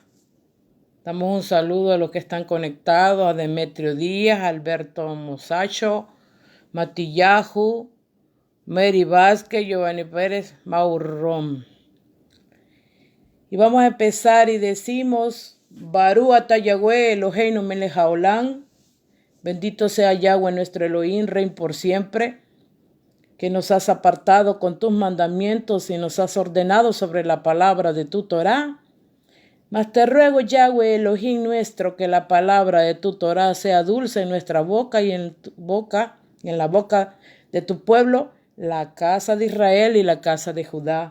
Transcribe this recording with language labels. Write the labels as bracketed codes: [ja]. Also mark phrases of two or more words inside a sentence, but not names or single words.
[es] Damos un saludo a los que están conectados, a Demetrio Díaz, Alberto Mosacho, Matillahu, Mary Vázquez, Giovanni Pérez, Maurrom. Y vamos a empezar y decimos: [he] ברוך אתה יהוה אלהינו מלך העולם. [es] Bendito sea Yahweh nuestro Elohim, Rey por siempre, que nos has apartado con tus mandamientos y nos has ordenado sobre la palabra de tu Torah. Mas te ruego, Yahweh Elohim nuestro, que la palabra de tu Torah sea dulce en nuestra boca y en tu boca, y en la boca de tu pueblo, la casa de Israel y la casa de Judá.